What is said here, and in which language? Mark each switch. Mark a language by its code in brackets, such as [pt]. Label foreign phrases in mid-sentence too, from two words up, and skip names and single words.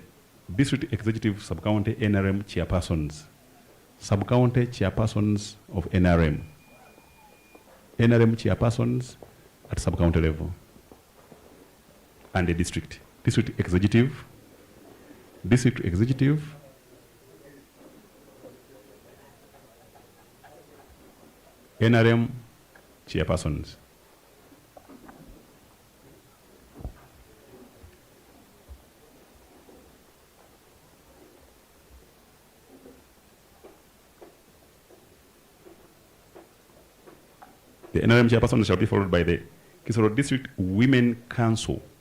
[en] district executive sub-county NRM chairpersons, sub-county chairpersons of NRM, NRM chairpersons at sub-county level, and the district executive, NRM chairpersons. The NRM chairperson shall be followed by the Kisoro District Women Council.